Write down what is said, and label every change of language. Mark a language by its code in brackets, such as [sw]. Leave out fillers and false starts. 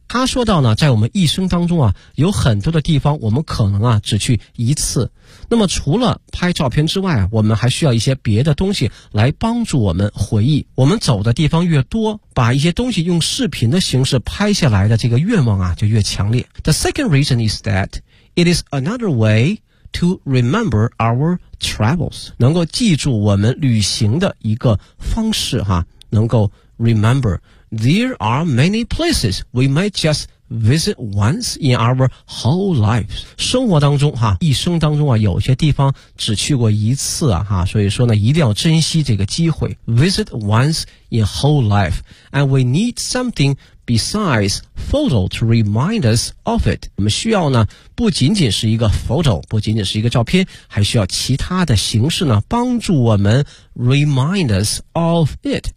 [zh] 他说到呢，在我们一生当中啊，有很多的地方我们可能啊只去一次。那么除了拍照片之外，我们还需要一些别的东西来帮助我们回忆。我们走的地方越多，把一些东西用视频的形式拍下来的这个愿望啊就越强烈。 [en] The second reason is that it is another way to remember our travels. [zh] 能够记住我们旅行的一个方式哈，能够 remember. [en] There are many places we might just visit once in our whole lives. [zh] 生活当中哈，一生当中啊，有些地方只去过一次啊哈，所以说呢，一定要珍惜这个机会。 [en] Visit once in whole life. And we need something besides photo to remind us of it. [zh] 我们需要呢，不仅仅是一个 photo, 不仅仅是一个照片，还需要其他的形式呢，帮助我们 [en] remind us of it.